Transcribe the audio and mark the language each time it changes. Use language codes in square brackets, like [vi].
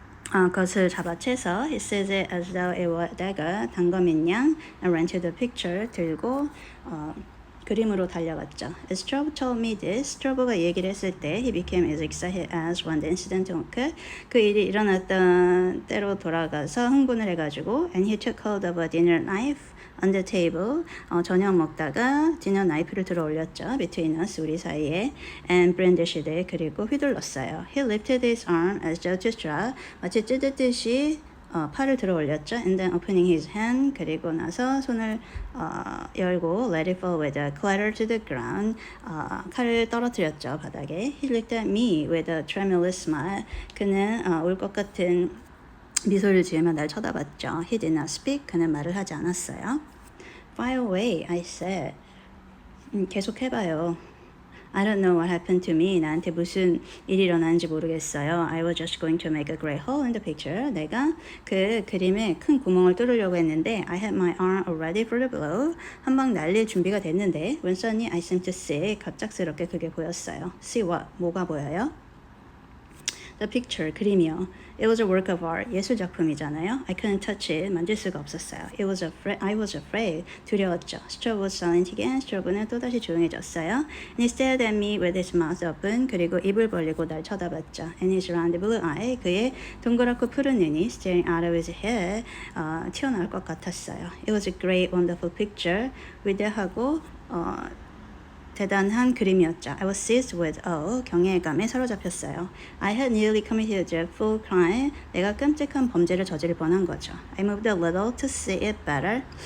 [ko] 그것을 잡아채서 [en] he seized it as though it were a dagger. [ko] 단검인 양 [en] and ran to the picture. [ko] 들고 그림으로 달려갔죠. [en] As Strobe told me this, [ko] 스트로브가 얘기를 했을 때 [en] he became as excited as when the incident occurred. [ko] 그 일이 일어났던 때로 돌아가서 흥분을 해가지고 [en] and he took hold of a dinner knife on the table. [ko] 저녁 먹다가 디너 나이프를 들어 올렸죠. [en] Between us, [ko] 우리 사이에. [en] And brandished it. [ko] 그리고 휘둘렀어요. [en] He lifted his arm as though to strike. [ko] 마치 찌듯듯이 팔을 들어 올렸죠. [en] And then opening his hand. [ko] 그리고 나서 손을 열고 [en] let it fall with a clatter to the ground. [ko] 칼을 떨어뜨렸죠. 바닥에. [en] He looked at me with a tremulous smile. [ko] 그는 울 것 같은 미소를 지으며 날 쳐다봤죠. [en] He did not speak. [ko] 그는 말을 하지 않았어요. [en] Fire away, I said. [ko] 계속 해봐요. [en] I don't know what happened to me. [ko] 나한테 무슨 일이 일어났는지 모르겠어요. [en] I was just going to make a great hole in the picture. [ko] 내가 그 그림에 큰 구멍을 뚫으려고 했는데 [en] I had my arm ready for the blow. [ko] 한 방 날릴 준비가 됐는데 [en] When suddenly I seemed to see. [ko] 갑작스럽게 그게 보였어요. [en] See what? [ko] 뭐가 보여요? [en] The picture, [ko] 그림이요. [en] It was a work of art, [ko] 예술 작품이잖아요. [en] I couldn't touch it, [ko] 만질 수가 없었어요. [en] I was afraid, [ko] 두려웠죠. [en] Strobe was silent again. [ko] 스트로브는 또다시 조용해졌어요. [en] And he stared at me with his mouth open. [ko] 그리고 입을 벌리고 날 쳐다봤죠. [en] And his round blue eye, [ko] 그의 동그랗고 푸른 눈이 [en] staring out of his head, [ko] 튀어나올 것 같았어요. [en] It was a great, wonderful picture. [ko] 위대하고 대단한 그림이었죠. [en] I was seized with awe, [ko] 경외감에 사로잡혔어요. [en] I had nearly committed a dreadful crime. [ko] 내가 끔찍한 범죄를 저지를 뻔한 거죠. [en] I moved a little to see it better.